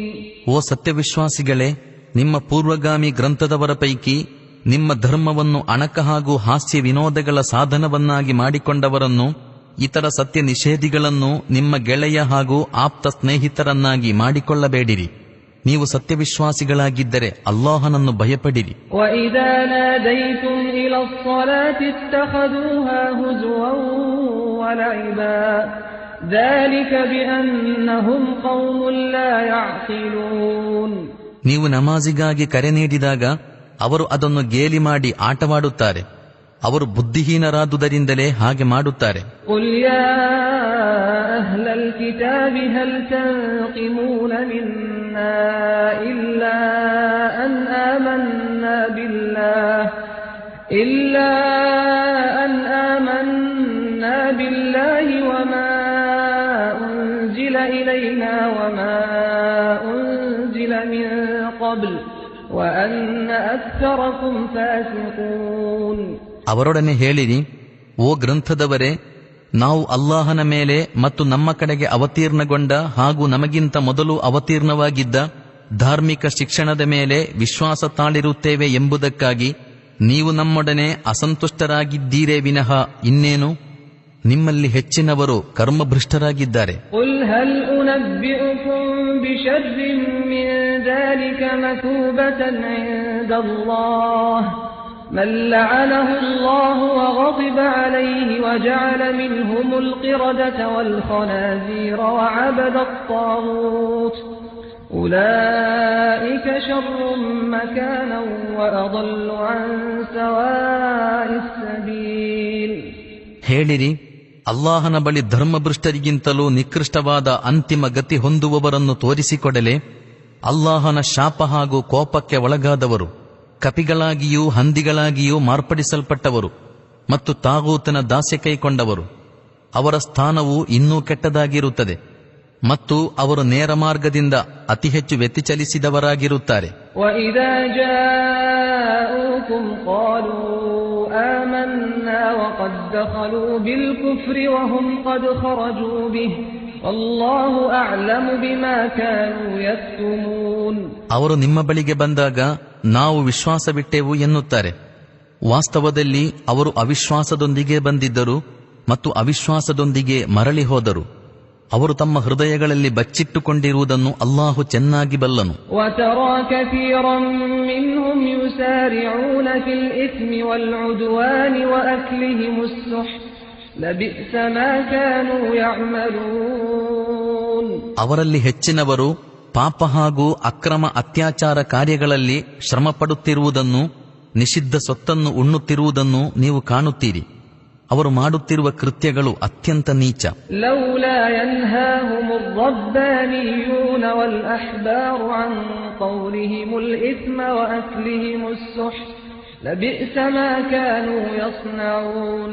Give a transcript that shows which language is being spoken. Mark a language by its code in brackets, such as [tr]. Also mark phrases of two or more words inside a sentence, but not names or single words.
[kn] ಓ ಸತ್ಯವಿಶ್ವಾಸಿಗಳೇ, ನಿಮ್ಮ ಪೂರ್ವಗಾಮಿ ಗ್ರಂಥದವರ ಪೈಕಿ ನಿಮ್ಮ ಧರ್ಮವನ್ನು ಅಣಕ ಹಾಗೂ ಹಾಸ್ಯ ವಿನೋದಗಳ ಸಾಧನವನ್ನಾಗಿ ಮಾಡಿಕೊಂಡವರನ್ನು, ಇತರ ಸತ್ಯ ನಿಷೇಧಿಗಳನ್ನು ನಿಮ್ಮ ಗೆಳೆಯ ಹಾಗೂ ಆಪ್ತ ಸ್ನೇಹಿತರನ್ನಾಗಿ ಮಾಡಿಕೊಳ್ಳಬೇಡಿರಿ. ನೀವು ಸತ್ಯವಿಶ್ವಾಸಿಗಳಾಗಿದ್ದರೆ ಅಲ್ಲಾಹನನ್ನು ಭಯಪಡಿರಿ. [ar] وإذا ناديتم إلى الصلاة اتخذوها هزوا ولعبا ذلك بأنهم قوم لا يعقلون. [kn] ನೀವು ನಮಾಜಿಗಾಗಿ ಕರೆ ನೀಡಿದಾಗ ಅವರು ಅದನ್ನು ಗೇಲಿ ಮಾಡಿ ಆಟವಾಡುತ್ತಾರೆ. ಅವರು ಬುದ್ಧಿಹೀನರಾದುದರಿಂದಲೇ ಹಾಗೆ ಮಾಡುತ್ತಾರೆ. [ar] قل يا أهل الكتاب هل تنقمون منا إلا أن آمنا بالله وما أنزل إلينا وما أنزل من قبل وأن أكثركم فاسقون. [kn] ಅವರೊಡನೆ ಹೇಳಿರಿ, ಓ ಗ್ರಂಥದವರೇ, ನಾವು ಅಲ್ಲಾಹನ ಮೇಲೆ ಮತ್ತು ನಮ್ಮ ಕಡೆಗೆ ಅವತೀರ್ಣಗೊಂಡ ಹಾಗೂ ನಮಗಿಂತ ಮೊದಲು ಅವತೀರ್ಣವಾಗಿದ್ದ ಧಾರ್ಮಿಕ ಶಿಕ್ಷಣದ ಮೇಲೆ ವಿಶ್ವಾಸ ತಾಳಿರುತ್ತೇವೆ ಎಂಬುದಕ್ಕಾಗಿ ನೀವು ನಮ್ಮೊಡನೆ ಅಸಂತುಷ್ಟರಾಗಿದ್ದೀರೇ ವಿನಃ ಇನ್ನೇನು? ನಿಮ್ಮಲ್ಲಿ ಹೆಚ್ಚಿನವರು ಕರ್ಮಭ್ರಷ್ಟರಾಗಿದ್ದಾರೆ. [ar] قل هل أنبئكم بشر من ذلك مثوبة عند الله من لعنه الله وغضب عليه وجعل منهم القردة والخنازير وعبد الطاغوت أولئك شر مكانا وأضل عن سواء السبيل. [kn] ಹೇಳಿರಿ, ಅಲ್ಲಾಹನ ಬಳಿ ಧರ್ಮಭ್ರಷ್ಟರಿಗಿಂತಲೂ ನಿಕೃಷ್ಟವಾದ ಅಂತಿಮ ಗತಿ ಹೊಂದುವವರನ್ನು ತೋರಿಸಿಕೊಡಲೆ. ಅಲ್ಲಾಹನ ಶಾಪ ಹಾಗೂ ಕೋಪಕ್ಕೆ ಒಳಗಾದವರು, ಕಪಿಗಳಾಗಿಯೂ ಹಂದಿಗಳಾಗಿಯೂ ಮಾರ್ಪಡಿಸಲ್ಪಟ್ಟವರು ಮತ್ತು ತಾಗೂತನ ದಾಸ್ಯ ಕೈಕೊಂಡವರು, ಅವರ ಸ್ಥಾನವು ಇನ್ನೂ ಕೆಟ್ಟದಾಗಿರುತ್ತದೆ ಮತ್ತು ಅವರು ನೇರ ಮಾರ್ಗದಿಂದ ಅತಿ ಹೆಚ್ಚು ವ್ಯತಿಚಲಿಸಿದವರಾಗಿರುತ್ತಾರೆ. [ar] وَإِذَا جَاءُوكُمْ قَالُوا آمَنَّا وَقَدْ دَخَلُوا بِالْكُفْرِ وَهُمْ قَدْ خَرَجُوا بِهِ وَاللَّهُ أَعْلَمُ بِمَا كَانُوا يَكْتُمُونَ. [kn] ಅವರು ನಿಮ್ಮ ಬಳಿಗೆ ಬಂದಾಗ ನಾವು ವಿಶ್ವಾಸವಿಟ್ಟೆವು ಎನ್ನುತ್ತಾರೆ. ವಾಸ್ತವದಲ್ಲಿ ಅವರು ಅವಿಶ್ವಾಸದೊಂದಿಗೆ ಬಂದಿದ್ದರು ಮತ್ತು ಅವಿಶ್ವಾಸದೊಂದಿಗೆ ಮರಳಿ ಹೋದರು. ಅವರು ತಮ್ಮ ಹೃದಯಗಳಲ್ಲಿ ಬಚ್ಚಿಟ್ಟುಕೊಂಡಿರುವುದನ್ನು ಅಲ್ಲಾಹು ಚೆನ್ನಾಗಿ ಬಲ್ಲನು. [ar] وَتَرَى كَثِيرًا مِّنْهُمْ يُسَارِعُونَ فِي الْإِثْمِ وَالْعُدْوَانِ وَأَكْلِهِمُ السُّحْتَ لَبِئْسَ مَا كَانُوا يَعْمَلُونَ. [kn] ಅವರಲ್ಲಿ ಹೆಚ್ಚಿನವರು ಪಾಪ ಹಾಗೂ ಅಕ್ರಮ ಅತ್ಯಾಚಾರ ಕಾರ್ಯಗಳಲ್ಲಿ ಶ್ರಮಪಡುತ್ತಿರುವುದನ್ನು, ನಿಷಿದ್ಧ ಸೊತ್ತನ್ನು ಉಣ್ಣುತ್ತಿರುವುದನ್ನು ನೀವು ಕಾಣುತ್ತೀರಿ. ಅವರು ಮಾಡುತ್ತಿರುವ ಕೃತ್ಯಗಳು ಅತ್ಯಂತ ನೀಚ. [ar] لولا ينهاهم الربانيون والأحبار عن قولهم الإثم وأكلهم السحت لبئس ما كانوا يصنعون.